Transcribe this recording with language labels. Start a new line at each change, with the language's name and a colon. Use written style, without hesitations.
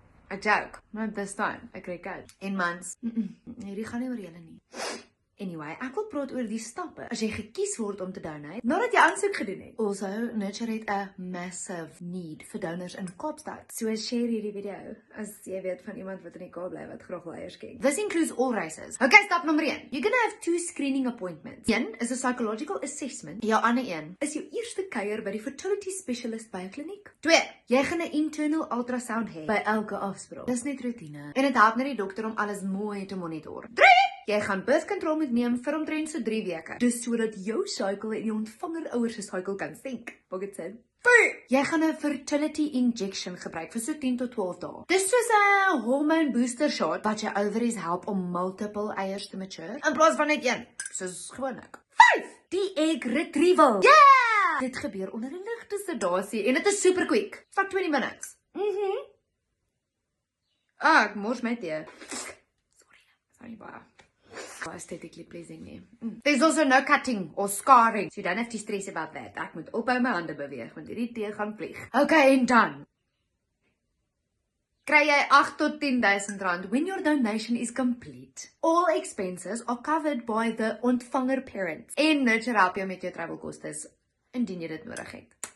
English: A joke. Not this time.
Afrikaans: Ek kry koud. En mans. Hierdie gaan nie oor julle nie. Anyway, ek wil praat oor die stappe as jy gekies word om te donate nadat jy aansoek gedoen het. Also, Nurture het 'n massive need vir donors in Kaapstad. So share hierdie video as jy weet van iemand wat in die Kaap bly wat graag wil eiers skenk.
English: This includes all races.
Afrikaans: Okay, stap nommer 1.
English: You're gonna have 2 screening appointments.
Afrikaans: Een is 'n psychological assessment. Jou ander een is jou eerste kuier by die fertility specialist by 'n kliniek. 2. Jy gaan 'n internal ultrasound hê by elke afspraak. Dis net roetine en dit help net die dokter om alles mooi te monitor. 3. Jy gaan birth control moet neem vir omtrent so 3 weke. Dis sodat jou cycle en die ontvanger ouers se cycle kan sync. Maak dit sin? 4. Jy gaan 'n fertility injection gebruik vir so 10 tot 12 dae. Dis soos 'n hormone booster shot wat jou ovaries help om multiple eiers te mature in plaas van net een, soos gewoonlik. 5. Die egg retrieval. Yeah! Dit gebeur onder 'n ligte sedasie en dit is super quick. Vat 20 minutes. Ek mors my tee. Sorry baie.
English: Aesthetically pleasing nie. There's also no cutting or scarring, so you don't have to stress about that.
Afrikaans: Ek moet ophou my hande beweeg, want hierdie tee gaan vlieg. Okay, en dan kry jy 8 tot 10,000 rand
English: when your donation is complete. All expenses are covered by the ontvanger parents.
Afrikaans: En Nurture help jou met jou travel kostes, indien jy dit nodig het.